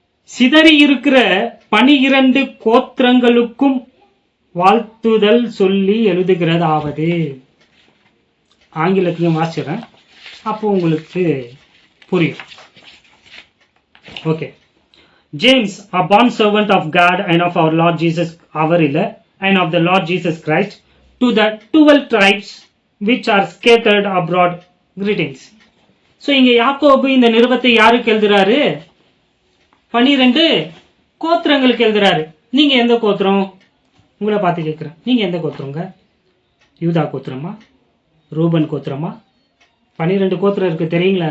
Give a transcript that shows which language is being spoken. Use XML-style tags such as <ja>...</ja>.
<ta>சிதறி இருக்கிற 12 கோத்திரங்களுக்கும் வாழ்த்துதல் சொல்லி எழுதுகிறதாவது. ஆங்கிலத்திலையும் வாசிக்கிறேன், அப்போ உங்களுக்கு புரியும். Okay.</ta> <en>James, a bond servant of God and of our Lord Jesus, and of the Lord Jesus Christ, to the 12 tribes which are scattered abroad, greetings.</en> <ta>So இங்க யாக்கோபு இந்த நிருபத்தை யாருக்கு எழுதுறாரு? 12 கோத்திரங்களுக்கு எழுதுறாரு. நீங்க எந்த கோத்திரம்? உங்களை பார்த்து கேட்கிறேன். நீங்க எந்த கோத்திரங்க? யூதா கோத்திரமா, ரூபன் கோத்திரமா? 12 கோத்திரம் இருக்கு, தெரியுங்களா?</ta>